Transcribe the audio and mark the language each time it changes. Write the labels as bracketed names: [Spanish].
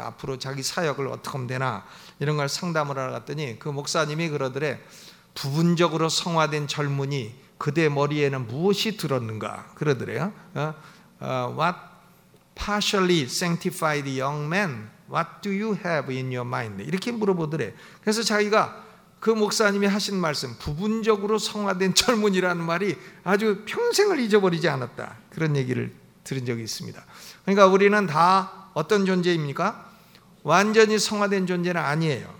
[Korean] 앞으로 자기 사역을 어떻게 하면 되나 이런 걸 상담을 하러 갔더니 그 목사님이 그러더래. 부분적으로 성화된 젊은이 그대 머리에는 무엇이 들었는가 그러더래요. [English] What partially sanctified young man, what do you have in your mind? [Korean] 이렇게 물어보더래. 그래서 자기가 그 목사님이 하신 말씀, 부분적으로 성화된 젊은이라는 말이 아주 평생을 잊어버리지 않았다, 그런 얘기를 들은 적이 있습니다. 그러니까 우리는 다 어떤 존재입니까? 완전히 성화된 존재는 아니에요.